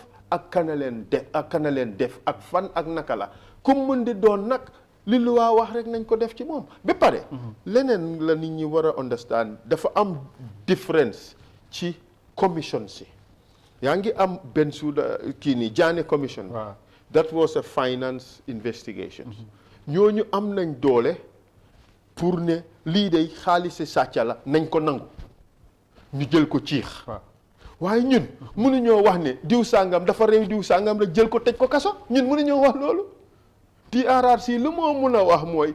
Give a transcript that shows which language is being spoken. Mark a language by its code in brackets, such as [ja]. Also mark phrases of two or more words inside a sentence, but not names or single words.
[wo] ak kana leen def ak fan ak naka la comme mën di doon nag li lu waa wax rek nañ ko def ci moom ba pare leneen la nit ñi war a understand dafa am difference ci commission si yaa ngi am benn suuda kii nii Jaane [en] commission that was a finance investigation [wo] ñooñu am nañ doole pour ne lii day xaalisi sàcca la nañ ko nangu ñu jël ko ciix waaye ñun mënuñoo wax ne diw sàngam dafa réew diw sàngam rek jël ko tëj ko kaso ñun mënuñoo wax loolu TRRC lu moo mun a wax mooy